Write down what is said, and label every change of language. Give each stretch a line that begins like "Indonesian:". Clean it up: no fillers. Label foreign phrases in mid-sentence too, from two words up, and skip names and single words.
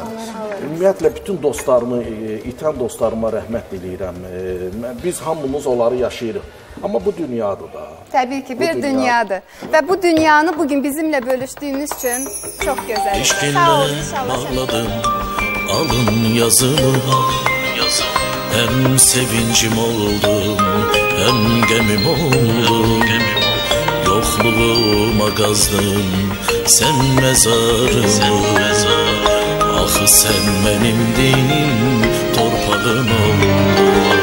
Azerbaijani: Ümumiyyətlə, bütün dostlarımı, itən dostlarıma rəhmət diləyirəm. Biz hamımız onları yaşayırıq. Amma bu dünyadır da. Təbii ki, bir dünyadır. Və bu dünyanı bugün bizimlə bölüşdüyünüz üçün çox gözəl. Sağ olun, inşallah.
Turkish: Bağladım alın yazımı, hem sevincim oldum hem gemim oldun. Yokluğuma qazdın sen mezarımı. Axı sen benimdin, torpağım oldun.